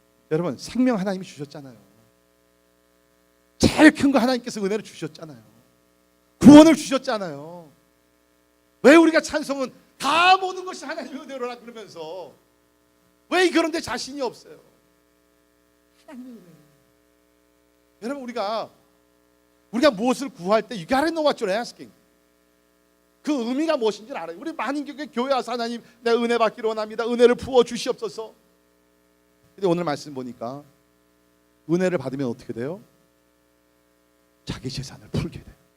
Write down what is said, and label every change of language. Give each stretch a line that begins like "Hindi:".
Korean: 여러분, 생명 하나님이 주셨잖아요. 제일 큰 거 하나님께서 은혜를 주셨잖아요. 구원을 주셨잖아요. 왜 우리가 찬송은 다 모든 것이 하나님의 은혜로라 그러면서 왜 그런데 자신이 없어요? 하나님의 은혜. 여러분, 우리가 무엇을 구할 때
English: You gotta know what you're asking.
Korean: 그 의미가 무엇인지 알아요. 우리 많은 교회 와서 하나님, 내 은혜 받기로 원합니다. 은혜를 부어 주시옵소서. 근데 오늘 말씀 보니까 은혜를 받으면 어떻게 돼요? 자기 재산을 풀게 돼요.